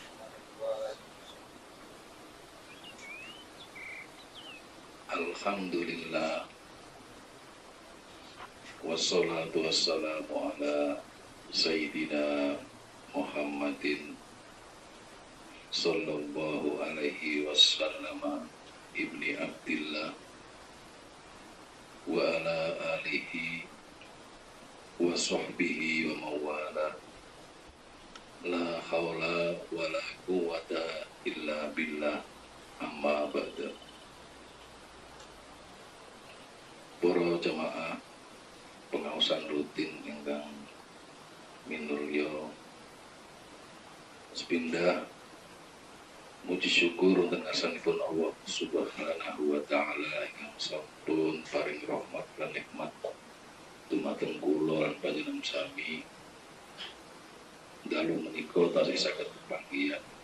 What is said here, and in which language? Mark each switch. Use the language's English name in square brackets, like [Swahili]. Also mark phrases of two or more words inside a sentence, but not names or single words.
[Arabic] الحمد لله والصلاة والسلام على سيدنا محمد صلى الله عليه وسلم ابن عبد الله وعلى آله وصحبه ومن والاه. لا حول ولا قوة إلا بالله, أما بعد. [Javanese] Para jamaah pengawasan rutin ingkang minulya sepindah muji syukur wonten ngarsanipun Allah [Arabic] سبحانه وتعالى [Javanese] ingkang sampun paring rahmat lan nikmat dumateng kula lan panjenengan sami dalu menika tasih saged panggihan.